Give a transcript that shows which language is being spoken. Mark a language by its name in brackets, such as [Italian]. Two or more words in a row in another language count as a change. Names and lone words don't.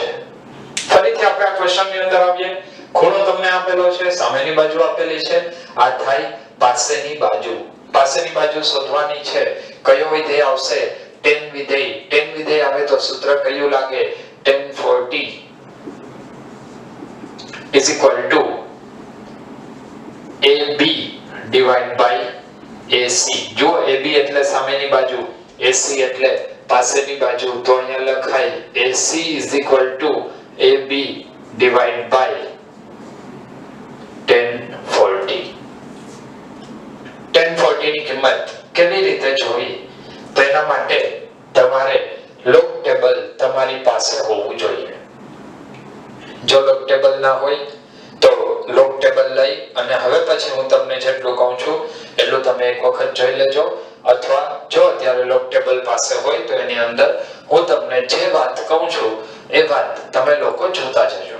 [Gujarati] ફરીથી આપણે આ ક્વેશ્ચન ની અંદર આવીએ. ખૂણો તમને આપેલો છે, સામેની બાજુ આપેલી છે, આ થાય પાસેની બાજુ. પાસેની બાજુ શોધવાની છે. કયો વિધેય આવશે? tan વિધેય. tan વિધેય આવે તો સૂત્ર કયું લાગે? [English] tan 40 is equal to AB divided by AC. [Gujarati] જો AB એટલે સામેની બાજુ, AC એટલે પાસેની બાજુ, તો અહીંયા લખાય [English] AC is equal to AB divided by tan 40. [Gujarati] tan 40 ની કિંમત કેવી રીતે જોવી? તો એના માટે તમારે લોગ ટેબલ તમારી પાસે હોવું જોઈએ. જો લોગ ટેબલ ના હોય તો લોગ ટેબલ લઈ અને હવે પછી હું તમને જેટલું કહું છું એટલું તમે એક વખત જોઈ લેજો, અથવા જો અત્યારે લોગ ટેબલ પાસે હોય તો એની અંદર હું તમને જે વાત કહું છું એ વાત તમે લોકો જોતા જજો.